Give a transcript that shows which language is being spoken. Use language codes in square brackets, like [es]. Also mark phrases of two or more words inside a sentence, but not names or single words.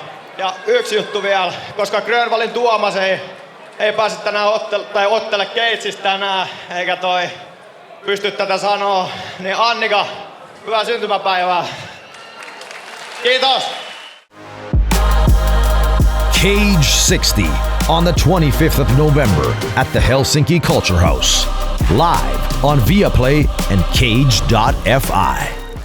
[fi] Ja yksi juttu vielä, koska Grönvallin Tuomas ei pääse tänään ottele Keitsistä tänään, eikä pysty tätä sanoa, niin Annika, hyvää syntymäpäivää. Kiitos! [en] Cage 60 on the 25th of November at the Helsinki Culture House. Live on Viaplay and Cage.fi.